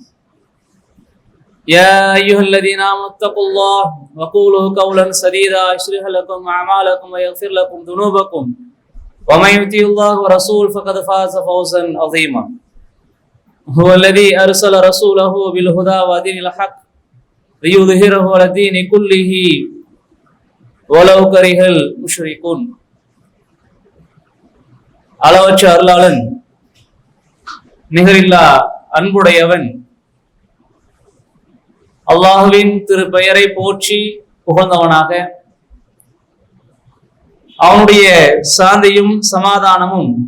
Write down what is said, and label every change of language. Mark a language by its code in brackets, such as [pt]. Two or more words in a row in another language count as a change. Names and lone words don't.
[ar] يا أيها الذين آمنوا اتقوا الله وقولوا قولا سديدا يصلح لكم أعمالكم ويغفر لكم ذنوبكم ومن يطع الله ورسوله فقد فاز فوزا عظيما. هو الذي أرسل رسوله بالهدى ودين الحق ليظهره على الدين كله ولو كره المشركون. [ta] அளவற்ற அருளாளன் நிகரில்லா அன்புடையவன் அல்லாஹுவின் திரு பெயரை போற்றி புகழ்ந்தவனாக அவனுடைய சாந்தியும் சமாதானமும்